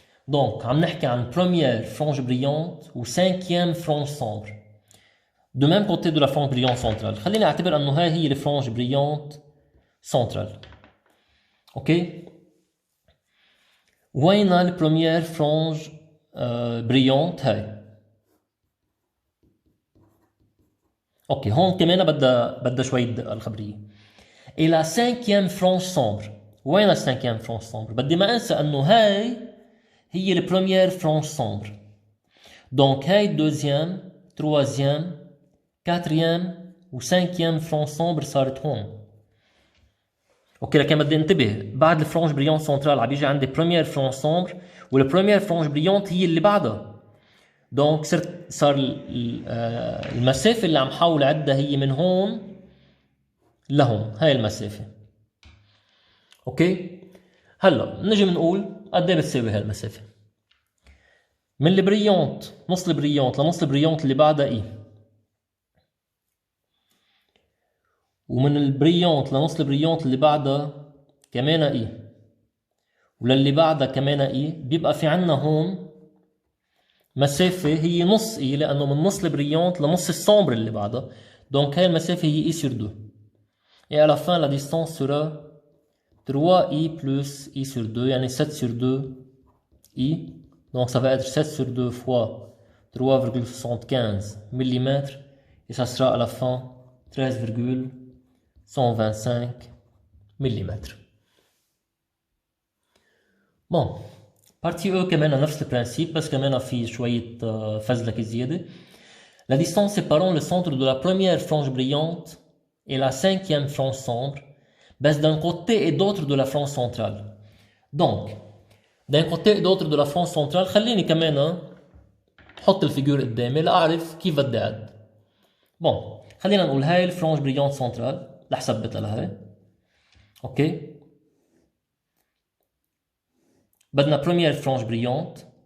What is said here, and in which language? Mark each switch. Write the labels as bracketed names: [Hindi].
[French] Donc [Arabic] عم نحكي عن [French] première frange brillante و cinquième frange sombre de même côté de la frange brillante centrale. [Arabic] خليني اعتبر انه هاي هي الفرانج [French] brillante centrale. [Arabic] اوكي، وين البريمير فرانج brillante هاي؟ اوكي، هون كمان بدها شوي دقة الخبرية. [French] et la cinquième frange sombre، [Arabic] وين [French] la cinquième frange sombre؟ [Arabic] بدي ما انسى انه هاي هي البريمير فرانج [French] sombre. donc هاي deuxième، troisième، quatrième و cinquième frange sombre [Arabic] صارت هون. اوكي، لكن بدي انتبه بعد الفرانج بريونت سنترال عم بيجي عندي بريمير فرانج سومبر، والبريمير فرانج بريونت هي اللي بعدها. دونك صار المسافه اللي عم حاول اعدها هي من هون لهون، هاي المسافه. اوكي، هلا نجي بنقول قد ايه بتساوي هاي المسافه. من البريونت، نص البريونت لنص البريونت اللي بعدها اي، ومن البريونت لنص البريونت اللي بعدها كمان اي، وللي بعدها كمان اي. بيبقى في عنا هون مسافة هي نص اي، لانه من نص البريونت لنص السومبر اللي بعدها. دونك هاي المسافة هي اي [French] sur 2. Et à la fin la distance sera 3i plus i sur 2, يعني 7 sur 2 i. Donc ça va être 7 sur 2 fois 3,75 mm, et ça sera à la fin 13,125 mm. Bon, partie E [Arabic] كمان نفس البرانسيب، بس كمان في شوية فزلكة زيادة. [French] La distance séparant le centre de la première frange brillante et la cinquième frange sombre, [Arabic] بس [French] d'un côté et d'autre de la frange centrale. Donc, d'un côté et d'autre de la frange centrale، [Arabic] خليني كمان حط الفيجور قدامي لأعرف كيف بدي أعد. بون، خلينا نقول هاي الفرانج بريونت سنترال رح ثبتها لهي. اوكي، بدنا بريمير فرانج بريونت.